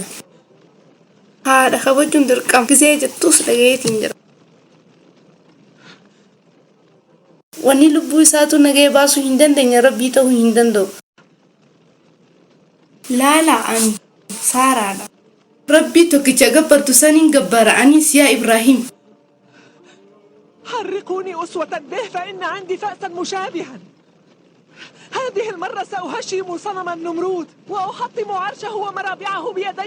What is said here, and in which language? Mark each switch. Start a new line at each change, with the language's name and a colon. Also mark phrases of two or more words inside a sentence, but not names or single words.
Oromo: Haadha kabajuun dirqama gizee jettus dhagaheetiin jira. Wanni lubbuu isaatu nagee baasuu hin dandeenye rabbii ta'uu hin danda'u. Laala ani saaraadha. Rabbii tokkicha gabbartu saniin gabbara anis yaa Ibraahim.
Arabic: حرقوني أسوة به فإن عندي فأسا مشابها. هذه المرة سأهشم صنم النمرود وأحطم عرشه ومرابعه بيدي.